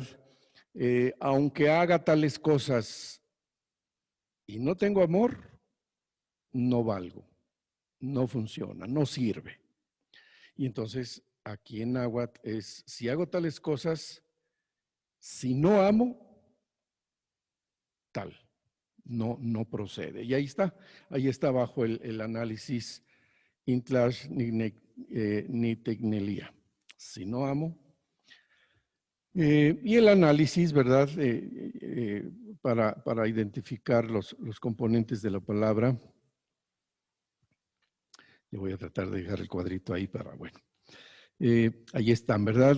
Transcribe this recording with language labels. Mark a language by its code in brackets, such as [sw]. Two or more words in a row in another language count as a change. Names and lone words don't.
[es] Aunque haga tales cosas y no tengo amor, no valgo, no funciona, no sirve. Y entonces aquí en náhuatl es, si hago tales cosas, si no amo, tal, no procede. Y ahí está bajo el análisis [nah] Intlash ni tecnelia. [es] Si no amo. Y el análisis, ¿verdad? Para identificar los componentes de la palabra. Yo voy a tratar de dejar el cuadrito ahí para, bueno. Ahí están, ¿verdad?